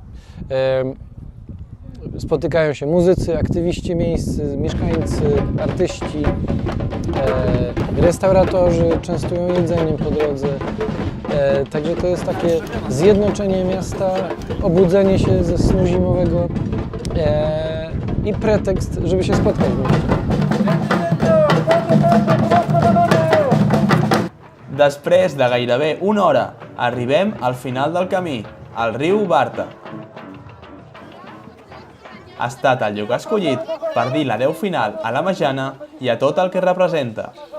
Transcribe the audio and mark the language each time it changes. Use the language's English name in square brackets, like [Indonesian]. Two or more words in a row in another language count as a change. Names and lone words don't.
[Polish] Spotykają się muzycy, aktywiści miejscy, mieszkańcy, artyści, restauratorzy, częstują jedzeniem po drodze. Także to jest takie zjednoczenie miasta, obudzenie się ze snu zimowego i pretekst, żeby się spotkać. [Catalan] Després de gairebé una hora, arribem al final del camí, al riu Barta. Ha estat el lloc escollit per dir l'adeu final a la Marzena i a tot el que representa.